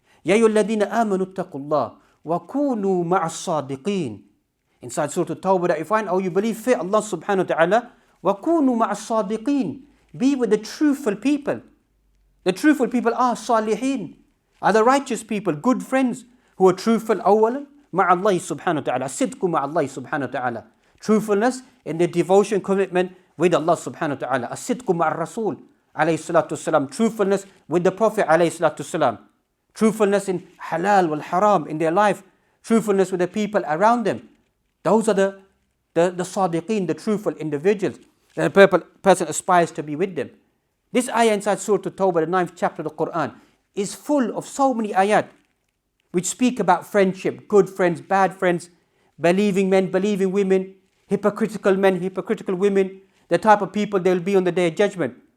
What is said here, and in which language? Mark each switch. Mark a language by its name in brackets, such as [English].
[Arabic] يَا أَيُّهَا الَّذِينَ آمَنُوا اتَّقُوا اللَّهَ وَكُونُوا مَعَ الصَّادِقِينَ. [English] Inside Surah At-Tawbah that you find, oh, you believe, fear Allah subhanahu wa ta'ala, [Arabic] وَكُونُوا مَعَ الصَّادِقِينَ. [English] Be with the truthful people. The truthful people are salihin. Are the righteous people good friends who are truthful? [Arabic] أولا مع الله سبحانه وتعالى. الصدق مع الله سبحانه وتعالى. [English] Truthfulness in their devotion, commitment with Allah subhanahu wa ta'ala. [Arabic] الصدق مع الرسول عليه الصلاة والسلام. [English] Truthfulness with the Prophet [Arabic] عليه الصلاة والسلام. [English] Truthfulness in halal wal haram in their life. Truthfulness with the people around them. Those are the sadiqeen, the truthful individuals. And a person aspires to be with them. This ayah inside Surah At-Tawbah, the 9th chapter of the Quran, is full of so many ayat which speak about friendship, good friends, bad friends, believing men, believing women, hypocritical men, hypocritical women, the type of people they will be on the Day of Judgment.